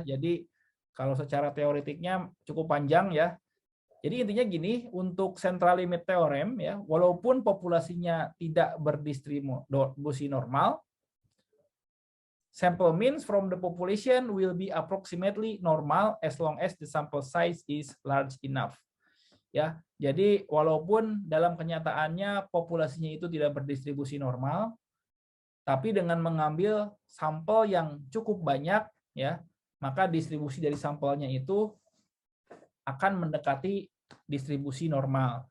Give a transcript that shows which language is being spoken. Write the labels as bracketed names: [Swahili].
[Indonesian] Jadi kalau secara teoretiknya cukup panjang ya. Jadi intinya gini, untuk central limit theorem ya, walaupun populasinya tidak berdistribusi normal, [English] sample means from the population will be approximately normal as long as the sample size is large enough. [Indonesian] Ya, jadi walaupun dalam kenyataannya populasinya itu tidak berdistribusi normal, tapi dengan mengambil sampel yang cukup banyak, ya, maka distribusi dari sampelnya itu akan mendekati distribusi normal.